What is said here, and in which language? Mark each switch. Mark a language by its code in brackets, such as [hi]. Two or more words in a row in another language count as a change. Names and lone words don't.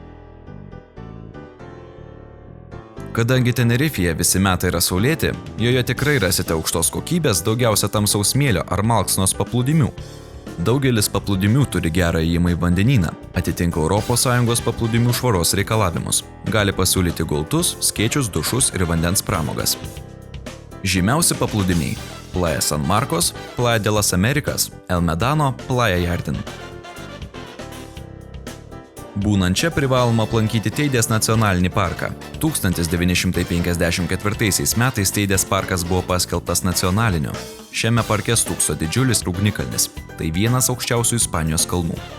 [lt] Kadangi Tenerifėje visi metai yra saulėti, joje tikrai rasite aukštos kokybės, daugiausia tamsaus smėlio ar malksnos paplūdimių. Daugelis paplūdimių turi gerą įėjimą į vandenyną, atitinka ES paplūdimių švaros reikalavimus, gali pasiūlyti gultus, skėčius, dušus ir vandens pramogas. Žymiausi paplūdimiai – Playa San Marcos, Playa de las Americas, El Medano, Playa Jardín. Būnant čia privaloma aplankyti Teidės nacionalinį parką. 1954 metais Teidės parkas buvo paskelbtas nacionaliniu. Šiame parke stūkso didžiulis ugnikalnis. Tai vienas aukščiausių Ispanijos kalnų.